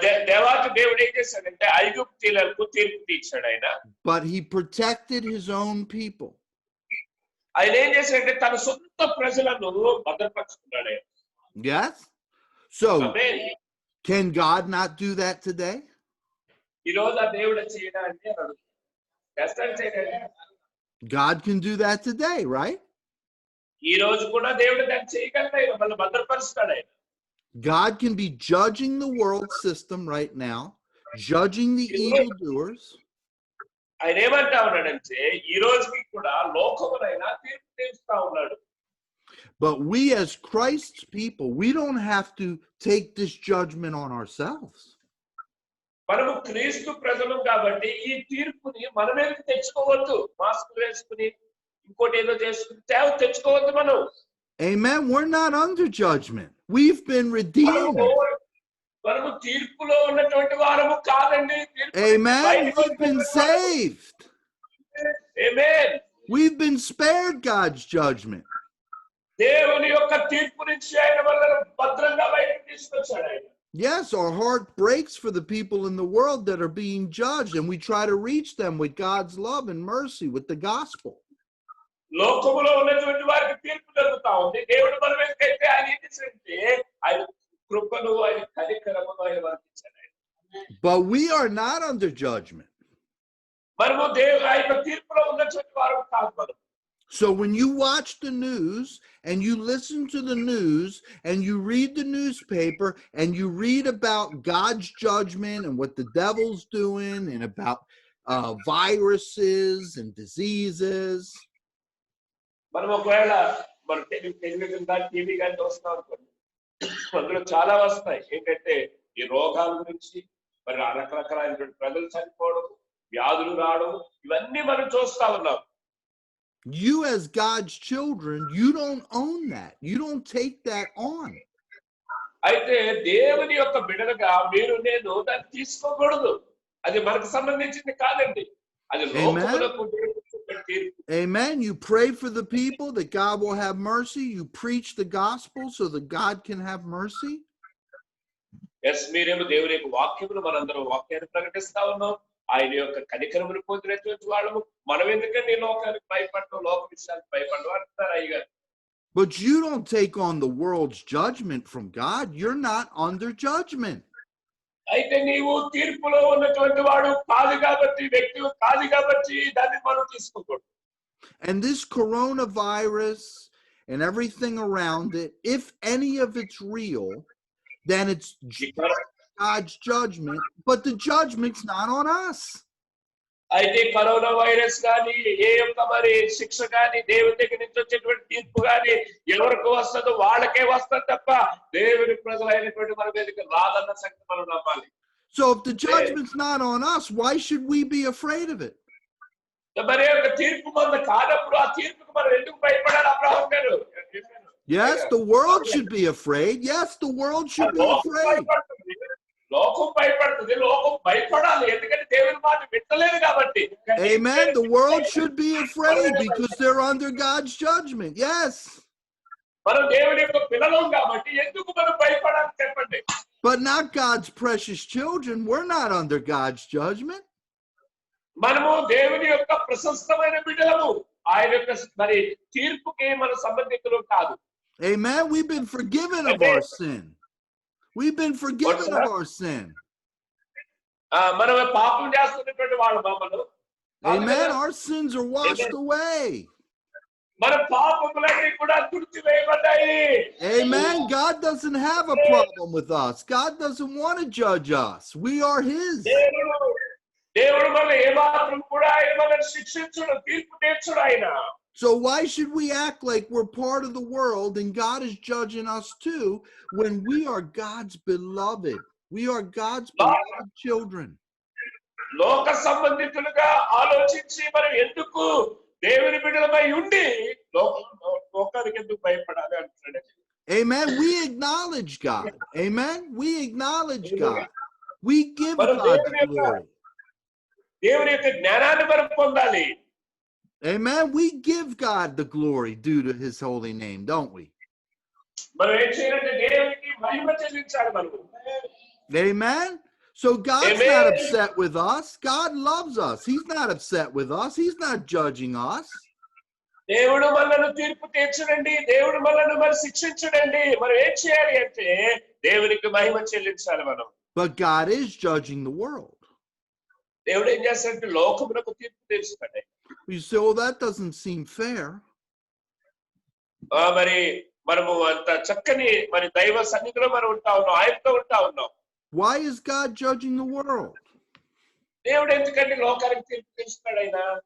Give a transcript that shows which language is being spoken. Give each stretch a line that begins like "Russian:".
Telugu: దేవాతి దేవుడు ఏం చేశాడంటే ఐగుప్తీయులకు తీర్పు తీర్చాడు ఆయన.
English: But he protected his own people.
Telugu: ఆయన ఏం చేశాడంటే తన సొంత ప్రజలను భద్రపరుచుకున్నాడు ఆయన.
English: Yes. So can God not do that today?
Telugu: ఈ రోజు ఆ దేవుడు చేయడానికి చేస్తాడు చేయడానికి.
English: God can do that today, right?
Telugu: ఈ రోజు కూడా దేవుడు దాన్ని చేయగలడు ఆయన, మళ్ళీ భద్రపరుస్తాడు ఆయన.
English: God can be judging the world system right now, judging the evildoers.
Telugu: ఆయన ఏమంటా ఉన్నాడంటే ఈ రోజుకి కూడా లోకమునైనా తీర్పు తీరుస్తా ఉన్నాడు.
English: But we as Christ's people, we don't have to take this judgment on ourselves.
Telugu: మనము క్రీస్తు ప్రజలు కాబట్టి ఈ తీర్పుని మన మీదకి తెచ్చుకోవద్దు. మాస్క్ వేసుకుని ఇంకోటి ఏదో చేసుకుని తెచ్చుకోవద్దు మనం.
English: Amen. We're not under judgment. We've been redeemed.
Telugu: మనము తీర్పులో ఉన్నటువంటి వారము కాదండి.
English: Amen. We've been saved. Amen. We've been spared God's judgment.
Telugu: దేవుని యొక్క తీర్పు నుంచి ఆయన మనల్ని భద్రంగా బయటకు తీసుకొచ్చాడు ఆయన.
English: Yes, our heart breaks for the people in the world that are being judged, and we try to reach them with God's love and mercy, with the gospel.
Telugu: లోకములో ఉన్నటువంటి వారికి తీర్పు జరుగుతా ఉంది. దేవుడు మన మీదకైతే ఆయన ఏం చేశాడంటే ఆయన కృపను, ఆయన కనికరమును ఆయన వర్తించాడు ఆయన.
English: But we are not under judgment.
Telugu: మనము దేవుడు ఆయన తీర్పులో ఉన్నటువంటి వారు కాదు మనం.
English: So when you watch the news and you listen to the news and you read the newspaper and you read about God's judgment and what the devil's doing and about viruses and diseases.
Telugu: మనం ఒకవేళ మన television కానీ TV కానీ చూస్తాం అనుకోండి, అందులో చాలా వస్తాయి ఏంటంటే ఈ రోగాల గురించి, మరి రకరకాలైనటువంటి ప్రజలు చనిపోవడం, వ్యాధులు రావడం, ఇవన్నీ మనం చూస్తా ఉన్నాం.
English: You as God's children, you don't own that. You don't take that on.
Telugu: అయితే దేవుని యొక్క బిడ్డలుగా మీరు నేను దాన్ని తీసుకోకూడదు. అది మనకు సంబంధించింది కాదండి. అది లోకములకు తీర్పు.
English: Amen. You pray for the people that God will have mercy. You preach the gospel so that God can have mercy.
Telugu: Yes, మీరేమో దేవుని యొక్క వాక్యమును మనందరం వాక్యాన్ని ప్రకటిస్తా ఉన్నాం. ఆయన యొక్క కనికరమును పొందినటువంటి వాళ్ళము. మనం ఎందుకంటే లోకానికి భయపడటం, లోక విషయానికి భయపడడం అంటారు అయ్యగారు.
English: But you don't take on the world's judgment from God. You're not under judgment.
Telugu: అయితే నీవు తీర్పులో ఉన్నటువంటి వాడు కాదు కాబట్టి, వ్యక్తి కాదు కాబట్టి దాన్ని మనం తీసుకోకూడదు.
English: And this coronavirus and everything around it, if any of it's real, then it's God's judgment, but the judgment's not on us.
Telugu: అయితే కరోనా వైరస్ కానీ ఏ యొక్క మరి శిక్ష కానీ దేవుని దగ్గర నుంచి వచ్చేటువంటి తీర్పు కానీ ఎవరికి వస్తుందో వాళ్ళకే వస్తుంది తప్ప దేవుని ప్రజలైనటువంటి మన మీదకి రాదన్న సంగతి మనం నమ్మాలి.
English: So if the judgment's not on us, why should we be afraid of it?
Telugu: మరి యొక్క తీర్పు మన కానప్పుడు ఆ తీర్పుకు మనం ఎందుకు భయపడాలి? అబ్రహాం గారు
English: Yes, the world should be afraid. Yes, the world should be
Telugu: లోకం
English: afraid.
Telugu: భయపడుతుంది, లోకం భయపడుతుంది, లోకం భయపడాలి, ఎందుకంటే దేవుని మాట వింటలేదు కాబట్టి.
English: Amen. The world should be afraid because they're under God's judgment. Yes.
Telugu: మనం దేవుని యొక్క పిల్లలం కాబట్టి ఎందుకు మనం భయపడాలి చెప్పండి?
English: But not God's precious children. We're not under God's judgment.
Telugu: మనము దేవుని యొక్క ప్రశస్తమైన బిడ్డలము. ఆయన యొక్క మరి తీర్పుకి మన సంబంధికులు కాదు.
English: Amen. We've been forgiven of our sin. We've been forgiven of our sin.
Telugu: మనం పాపం చేస్తున్నటువంటి వాళ్ళు మమ్మల్ని.
English: Amen. Our sins are washed away.
Telugu: మన పాపములన్నీ కూడా తుడిచివేయబడ్డాయి.
English: Amen. God doesn't have a problem with us. God doesn't want to judge us. We are His.
Telugu: దేవుడు మనల్ని ఏమాత్రం కూడా ఆయన మనల్ని శిక్షించుడు, తీర్పు తీర్చుడు ఆయన.
English: So why should we act like we're part of the world and God is judging us too when we are God's beloved? We are God's beloved children.
Telugu: లోక సంబంధితులుగా ఆలోచించి మనం ఎందుకు దేవుని బిడ్డలమై ఉండి లోకానికి ఎందుకు భయపడాలి అంటున్నాడు.
English: Amen. We acknowledge God. Amen. We acknowledge God. We give God the glory.
Telugu: దేవుని యొక్క జ్ఞానాన్ని మనం పొందాలి.
English: Amen. We give God the glory due to His holy name, don't we?
Telugu: మనం ఏం చేయాలంటే దేవునికి మహిమ చెల్లించాలి మనము.
English: Amen. So God's not upset with us. God loves us. He's not upset with us. He's not judging us.
Telugu: దేవుడు మనల్ని తీర్పు తీర్చడండి, దేవుడు మనల్ని మరి శిక్షించడండి. మనం ఏం చేయాలి అంటే దేవునికి మహిమ చెల్లించాలి మనం.
English: But God is judging the world.
Telugu: దేవుడు ఏం చేస్తాడంటే లోకమునకు తీర్పు తీర్చుతాడు.
English: You say, "Oh, that doesn't seem fair."
Telugu: మరి మనము అంత చక్కని మరి దైవ సన్నిధిలో మనం ఉంటా ఉన్నాం, ఆయనతో ఉంటా ఉన్నాం.
English: Why is God judging the world?
Telugu: దేవుడు ఎందుకంటే లోకానికి తీర్పు తీర్చుతాడు ఆయన?